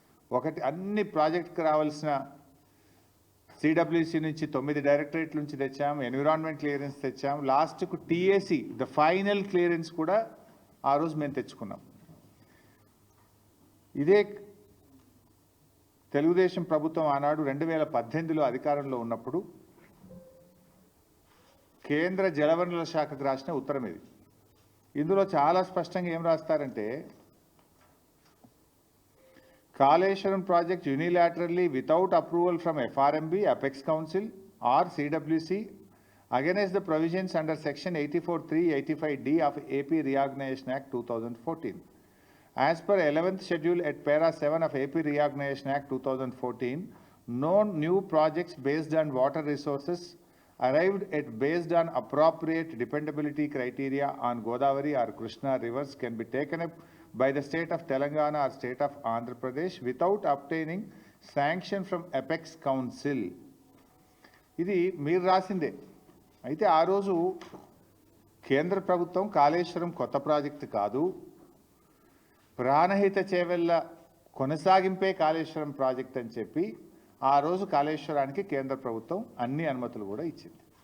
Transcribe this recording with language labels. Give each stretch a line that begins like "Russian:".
Telugu: ఒకటి, అన్ని ప్రాజెక్టుకు రావాల్సిన సిడబ్ల్యూసి నుంచి 9 డైరెక్టరేట్ల నుంచి తెచ్చాము, ఎన్విరాన్మెంట్ క్లియరెన్స్ తెచ్చాము, లాస్ట్కు టీఏసీ ద ఫైనల్ క్లియరెన్స్ కూడా ఆ రోజు మేము తెచ్చుకున్నాం. ఇదే తెలుగుదేశం ప్రభుత్వం ఆనాడు 2018లో అధికారంలో ఉన్నప్పుడు కేంద్ర జలవనరుల శాఖకు రాసిన ఉత్తరం ఇది. ఇందులో చాలా స్పష్టంగా ఏం రాస్తారంటే,
English: Kaleshwaram project unilaterally without approval from FRMB, Apex Council or CWC against the provisions under section 84(3), 85D of AP Reorganization Act 2014. As per 11th schedule at para 7 of AP Reorganization Act 2014, no new projects based on water resources arrived at based on appropriate dependability criteria on Godavari or Krishna rivers can be taken up by the state of Telangana or state of Andhra Pradesh without obtaining sanction from Apex Council.
Telugu: ఇది మీరు రాసిందే. అయితే ఆ రోజు కేంద్ర ప్రభుత్వం కాళేశ్వరం కొత్త project కాదు, Pranahita Chevella కొనసాగింపే Kaleshwaram project అని చెప్పి ఆ రోజు కాళేశ్వరానికి కేంద్ర ప్రభుత్వం అన్ని అనుమతులు కూడా ఇచ్చింది.